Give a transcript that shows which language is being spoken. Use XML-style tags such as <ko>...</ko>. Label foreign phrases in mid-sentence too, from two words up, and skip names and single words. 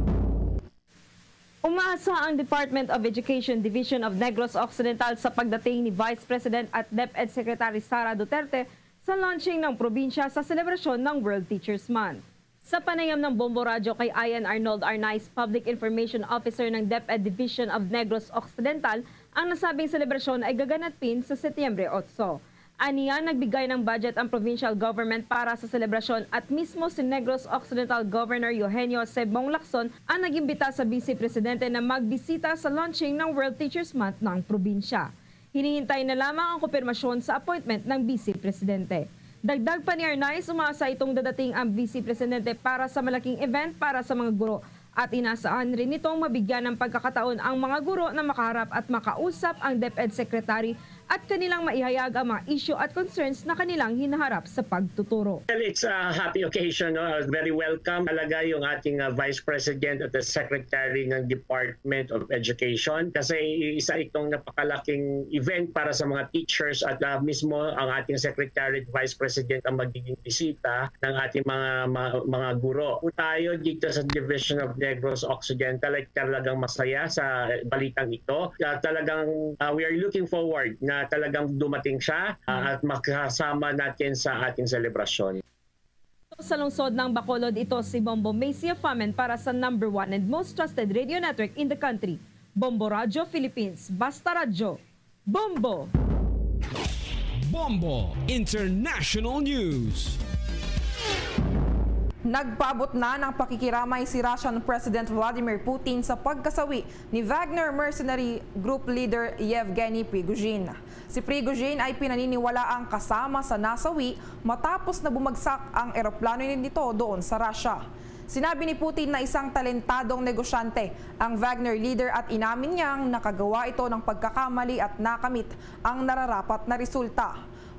<tl>Umaasa ang Department of Education Division of Negros Occidental sa pagdating ni Vice President at DepEd Secretary Sara Duterte sa launching ng probinsya sa selebrasyon ng World Teachers Month. Sa panayam ng Bombo Radyo kay Ian Arnold Arnaiz, Public Information Officer ng DepEd Division of Negros Occidental, ang nasabing selebrasyon ay gaganapin sa Setyembre 8. Aniya, nagbigay ng budget ang provincial government para sa selebrasyon at mismo si Negros Occidental Governor Eugenio Sebong Lacson ang nagimbita sa Vice Presidente na magbisita sa launching ng World Teachers Month ng probinsya. Hinihintay na lamang ang kumpirmasyon sa appointment ng Vice Presidente. Dagdag pa ni Arnaiz, umaasa itong dadating ang Vice Presidente para sa malaking event para sa mga guro at inasaan rin nitong mabigyan ng pagkakataon ang mga guro na makaharap at makausap ang DepEd Secretary at kanilang maihayag ang mga issue at concerns na kanilang hinaharap sa pagtuturo.</tl> <en>Well, it's a happy occasion. Very welcome</en> <tl>talaga yung ating Vice President at the Secretary ng Department of Education kasi isa itong napakalaking event para sa mga teachers at mismo ang ating Secretary at Vice President ang magiging bisita ng ating mga guro. Tayo dito sa Division of Negros Occidental ay talagang masaya sa balitang ito. Talagang</tl> <en>we are looking forward</en> <tl>na talagang dumating siya at makasama natin sa ating selebrasyon. Sa lungsod ng Bacolod, ito si Bombo Macia Famen para sa</tl> <en>#1 and most trusted radio network in the country,</en> <tl>Bombo Radio Philippines. Basta Radio, Bombo! Bombo International News. Nagpaabot na ng pakikiramay si Russian President Vladimir Putin sa pagkasawi ni Wagner mercenary group leader Yevgeny Prigozhin. Si Prigozhin ay pinaniniwalaang kasama sa nasawi matapos na bumagsak ang eroplano nito doon sa Russia. Sinabi ni Putin na isang talentadong negosyante ang Wagner leader at inamin niyang nakagawa ito ng pagkakamali at nakamit ang nararapat na resulta.</tl>